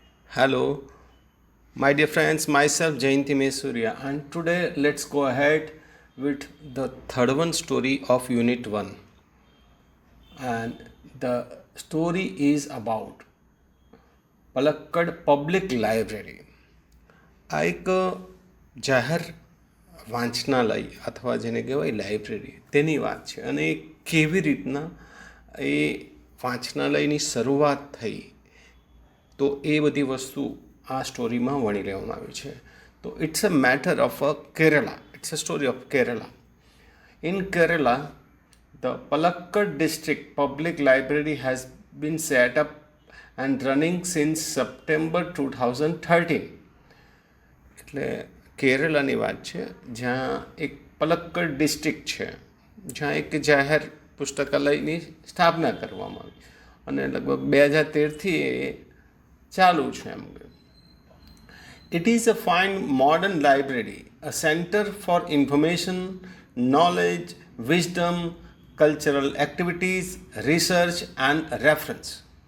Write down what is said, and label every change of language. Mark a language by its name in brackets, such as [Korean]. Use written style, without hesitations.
[English] Hello, my dear friends, myself Jayanti Mesurya, and today let's go ahead with the third one story of Unit 1. And the story is about Palakkad Public Library. [Gujarati] આ એક જાહેર વાંચનાલય અથવા જેને કહેવાય library તેની વાત છે અને એ કેવી રીતના એ વાંચનાલયની શરૂઆત થઈ તો એ બધી વસ્તુ આ સ્ટોરીમાં વણી લેવામાં આવી છે. [English] તો it's a matter of Kerala. It's a story of Kerala. In Kerala, the Palakkad district public library has been set up and running since September 2013. [Gujarati] એટલે કેરલાની વાત છે જ્યાં એક પલક્કડ ડિસ્ટ્રિક્ટ છે જ્યાં એક જાહેર પુસ્તકાલયની સ્થાપના કરવામાં આવી અને લગભગ 2013થી એ ચાલુ છે. [English] એમ it is a fine modern library, a centre for information, knowledge, wisdom, cultural activities, research and reference.